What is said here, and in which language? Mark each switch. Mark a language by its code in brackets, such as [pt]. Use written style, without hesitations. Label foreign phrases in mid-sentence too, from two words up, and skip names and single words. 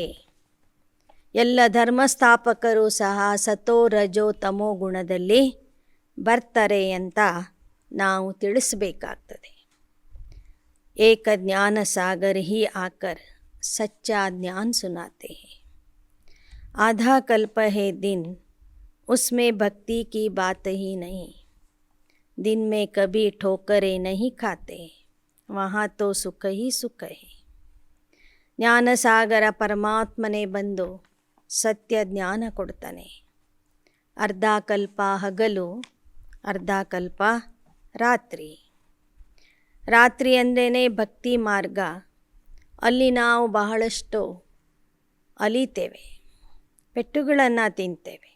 [kn] ಎಲ್ಲ ಧರ್ಮಸ್ಥಾಪಕರು ಸಹ ಸತೋ ರಜೋ ತಮೋ ಗುಣದಲ್ಲಿ ಬರ್ತಾರೆ ಅಂತ ನಾವು ತಿಳಿಸಬೇಕಾಗ್ತದೆ. [hi] एक ज्ञान सागर ही आकर सच्चा ज्ञान सुनाते है. आधा कल्प है दिन उसमें भक्ति की बात ही नहीं. दिन में कभी ठोकरें नहीं खाते वहाँ तो सुख ही सुख है. [kn] ಜ್ಞಾನಸಾಗರ ಪರಮಾತ್ಮನೇ ಬಂದು ಸತ್ಯ ಜ್ಞಾನ ಕೊಡ್ತಾನೆ. ಅರ್ಧ ಕಲ್ಪ ಹಗಲು, ಅರ್ಧ ಕಲ್ಪ ರಾತ್ರಿ. ರಾತ್ರಿ ಅಂದ್ರೇ ಭಕ್ತಿ ಮಾರ್ಗ. ಅಲ್ಲಿ ನಾವು ಬಹಳಷ್ಟು ಅಲಿತೇವೆ, ಪೆಟ್ಟುಗಳನ್ನು ತಿಂತೇವೆ.